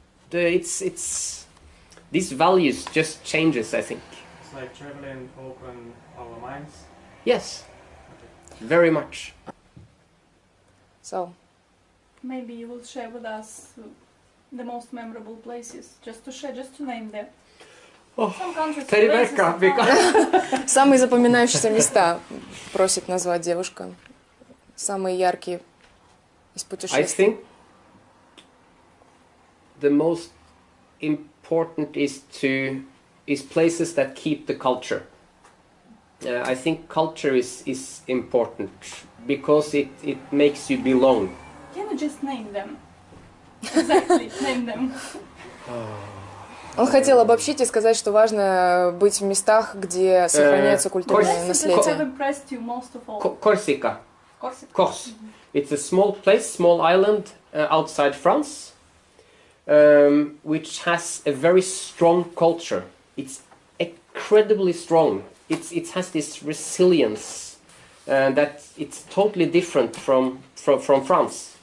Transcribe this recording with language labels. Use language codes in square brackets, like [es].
[en] These values just changes, I think. It's like traveling open our minds? Yes. Very much. So. Maybe you will share with us the most memorable places, just to name them. Some countries, places, [ru] Самые запоминающиеся места просит назвать девушка. Самые яркие из путешествий. [en] I think the most important is places that keep the culture. I think culture is important because it makes you belong. Can you just name them? Exactly, name them. [ru] Он хотел обобщить и сказать, что важно быть в местах, где сохраняется культурное наследие. [en] Corsica. Corse. It's a small place, small island outside France, which has a very strong culture. It's incredibly strong. It has this resilience that it's totally different from France.